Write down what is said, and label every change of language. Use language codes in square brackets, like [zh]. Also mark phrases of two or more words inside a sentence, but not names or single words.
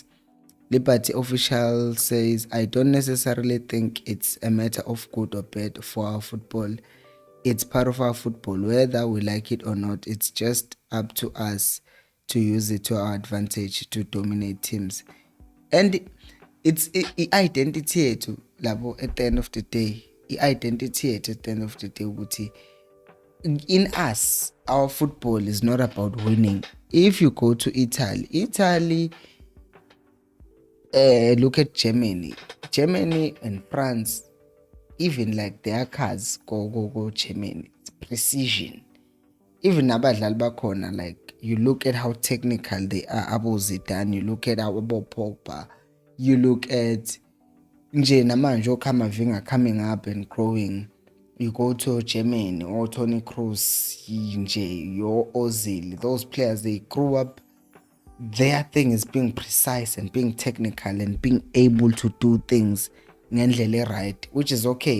[en] Liberty official says, I don't necessarily think it's a matter of good or bad for our football. It's part of our football, whether we like it or not. It's just up to us to use it to our advantage to dominate teams. And it's identity [zu] yethu labo [en] at the end of the day. Identity yethu at the end of the day ukuthi in us, our football is not about winning. If you go to Italy, look at Germany and France, even like their cars go Germany, it's precision. [zu] Even abadlali bakhona, [en] like you look at how technical they are, abo Zidane, you look at abo Pogba, you look at [zu] nje namanje oKamavinga [en] coming up and growing. You go to Germany or Toni Kroos, nje your Ozil, those players, they grew up, their thing is being precise and being technical and being able to do things ngendlela right, which is okay.